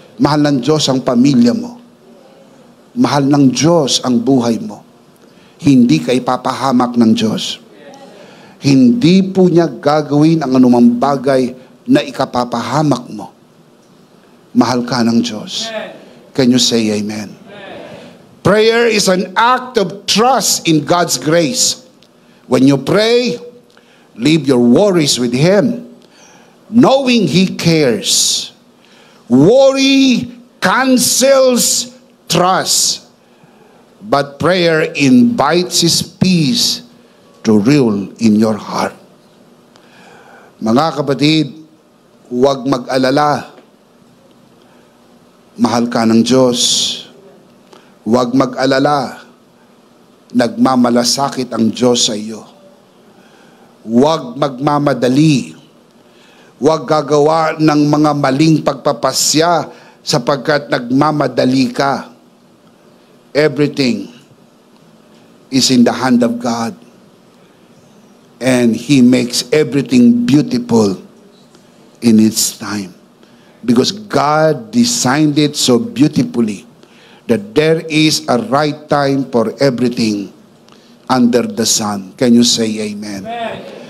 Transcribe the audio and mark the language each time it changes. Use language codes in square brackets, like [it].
[tl] Mahal ng Diyos ang pamilya mo. Mahal ng Diyos ang buhay mo. Hindi ka ipapahamak ng Diyos. Hindi po niya gagawin ang anumang bagay na ikapapahamak mo. Mahal ka ng Diyos. [en] Can you say amen? Prayer is an act of trust in God's grace. When you pray, leave your worries with Him, knowing He cares. Worry cancels trust, but prayer invites His peace to rule in your heart. [tl] Mga kapatid, huwag mag-alala. Mahal ka ng Diyos. Huwag mag-alala. Nagmamalasakit ang Diyos sa iyo. Huwag magmamadali. Huwag gagawa ng mga maling pagpapasya sapagkat nagmamadali ka. [en] Everything is in the hand of God. And He makes everything beautiful in its time. Because God designed it so beautifully that there is a right time for everything under the sun. Can you say amen? Amen.